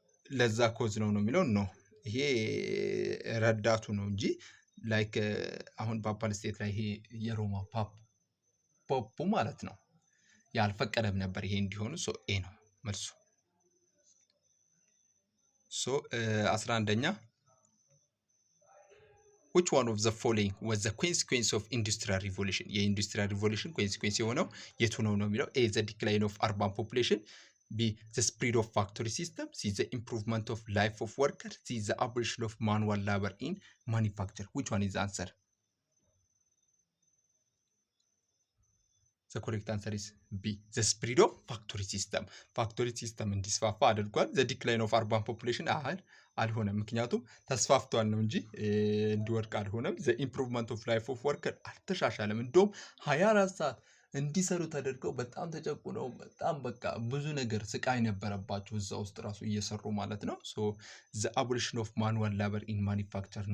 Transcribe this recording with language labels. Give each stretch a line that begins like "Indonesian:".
Amharic: ለዛ ኮዝ ነው የሚለው ነው። ይሄ ረዳቱ ነው እንጂ ላይክ አሁን ፓፓል ስቴት ላይ ይሄ የሮማ ፖፑ ማለት ነው ያልፈቀደም ነበር ይሄ እንዲሆኑ። ኤ ነው መልሱ። 11ኛ
English: which one of the following was the consequence of industrial revolution?
Amharic: የኢንዱስትሪያል ሪቮሉሽን ኮንሲኩዌንስ የሆነው የቱ ነው የሚለው። ኤ
English: the decline of urban population. B the spread of factory system. C the improvement of life of workers. C the abolition of manual labor in manufacture. Which one is the answer? The correct answer is B the spread of factory system.
Amharic: ፋክቶሪ ሲስተም እንዲስፋፋ አድርጓል።
English: the decline of urban population
Amharic: አልሆነም፣ ምክንያቱም ተስፋፍቷል ነው እንጂ እንዲወድቅ አልሆነም።
English: the improvement of life of worker
Amharic: አልተሻሻለም፣ እንደውም 24 ሰዓት እንዲሰሩ ተደርገው በጣም ተጨቁነው በጣም በቃ ብዙ ነገር ስቃይ ነበረባቸው እዛ ውስጥ ራሱ እየሰሩ ማለት ነው።
English: the abolition of manual labor in manufacture.